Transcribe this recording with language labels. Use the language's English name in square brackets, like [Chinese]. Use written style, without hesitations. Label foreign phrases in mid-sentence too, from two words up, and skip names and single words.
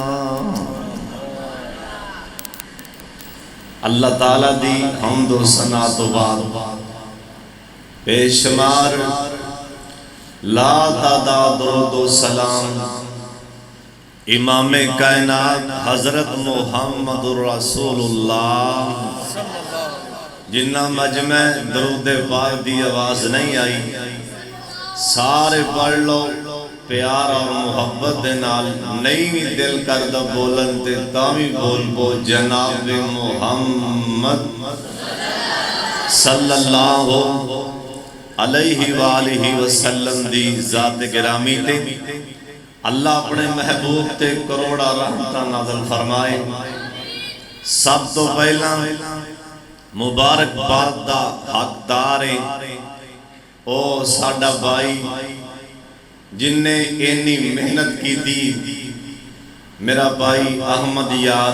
[Punjabi] اللہ تعالیٰ دی حمد و ثنا تو بعد بے شمار لا تعداد درود و سلام امام کائنات حضرت محمد رسول اللہ، جنا مجمعے درود پاک دی آواز نہیں آئی، سارے پڑھ لو پیار اور محبت دے نال. نہیں بھی دل کردا بولن تے تاوی بول پو جناب محمد [Arabic] صلى الله عليه وآله وسلم [Punjabi] دی ذات گرامی تے اللہ اپنے محبوب تے کروڑاں رحمتاں نازل فرمائے. سب تو پہلا مبارکباد دا حقدار ہے او ساڈا بھائی جنے انی محنت کی دی، میرا بھائی احمد یار.